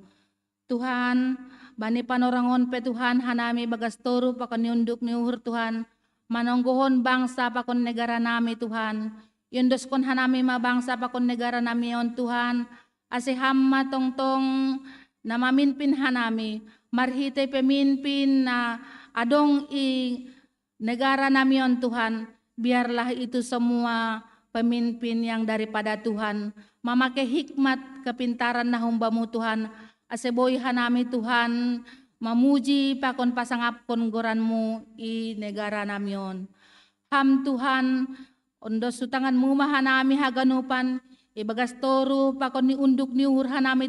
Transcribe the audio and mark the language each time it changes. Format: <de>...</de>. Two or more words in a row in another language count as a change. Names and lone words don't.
<bts>Tuhan, bani panorangon pe Tuhan, hanami bagas toru pakon niunduk ni uhur Tuhan, manonggohon bangsa pakon negara nami Tuhan, yundoskon hanami mabangsa pakon negara nami on Tuhan, aseham matongtong na maminpin hanami, marhite pemimpin na adong i negara nami on Tuhan,</bts> <id>biarlah itu semua pemimpin yang daripada Tuhan, memakai hikmat kepintaran</id> <bts>na humbamu Tuhan, aseboy hanami Tuhan, memuji pakon pasangapkon goranmu i negara nami on. Ham Tuhan, ondos sutanganmu mahanami haganupan, ibagas toru pakon ni unduk ni uhur hanami</bts>